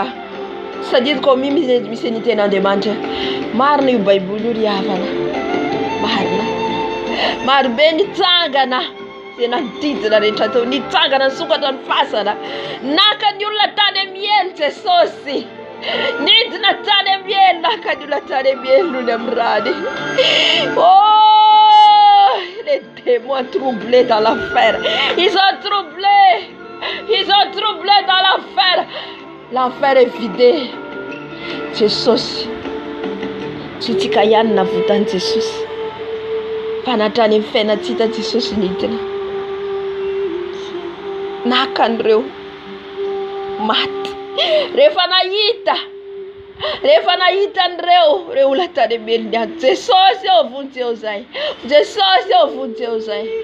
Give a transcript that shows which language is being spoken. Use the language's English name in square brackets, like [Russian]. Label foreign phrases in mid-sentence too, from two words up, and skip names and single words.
[Malagasy] Sadiko misy ny ten'Andriamanitra. Marina io Baiboly io ry havana, marina. Maro be nitsangana izay nanodidina rehetra tao, nitsangana ny sokatra ny fasana. Naka ny olona tany amin'ny elo Jesosy, nidina tany amin'ny elo, naka ny olona tany amin'ny elo ny amin'ny rany. [French] Oh, les démons troublés dans l'enfer, ils ont troublé dans l'enfer. L'enfer est vidé. [Malagasy] Jesosy, tsy tika ihany navotan'i Jesosy, fa natrany amin'ny fiainantsika Jesosy nidina. Nakan'ireo maty. Rehefa nahita an'ireo olona tany amin'ny elo niany, Jesosy ao vonjeo zay, Jesosy ao vonjeo zay.